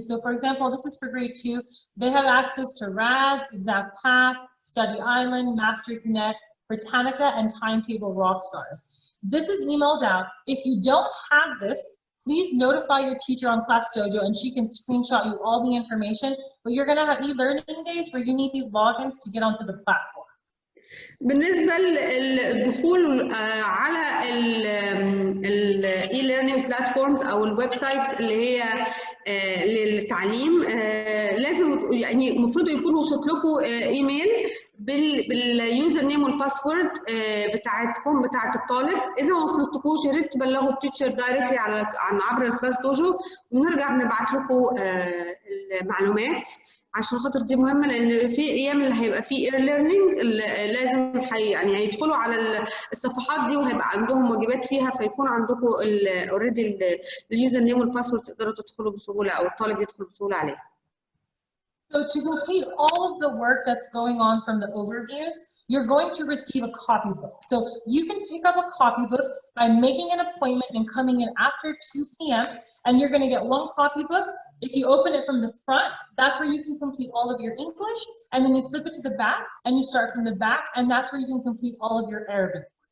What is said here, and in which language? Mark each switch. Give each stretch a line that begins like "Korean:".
English: So for example, this is for grade 2. They have access to RAS, Exact Path, Study Island, Mastery Connect, Britannica, and Timetable Rockstars. This is emailed out. If you don't have this, please notify your teacher on Class Dojo and she can screenshot you all the information, but you're going to have e-learning days where you need these logins to get onto the platform.
Arabic: بالنسبه للدخول على الاي ليرنينج بلاتفورمز او الويب سايتس اللي هي للتعليم، لازم يعني المفروض يكون وصلت لكم ايميل باليوزر نيم والباسورد بتاعتكم بتاعت الطالب. اذا ما وصلتكوش يا ريت تبلغوا التيتشر دايركتلي عن عبر الكلاس دوجو، ونرجع نبعت لكم المعلومات عشان خاطر دي مهمه، لان في ايام اللي هيبقى فيه اير ليرنينج لازم يعني هيدخلوا على الصفحات دي وهيبقى عندهم واجبات فيها، فيكون عندكم اوريدي اليوزر نيم والباسورد تقدروا تدخلوا بسهوله او الطالب يدخل بسهوله عليها.
English: So to complete all of the work that's going on from the overviews, you're going to receive a copybook. So you can pick up a copybook by making an appointment and coming in after 2 p.m. and you're going to get one copybook. If you open it from the front, that's where you can complete all of your English, and then you flip it to the back and you start from the back, and that's where you can complete all of your Arabic.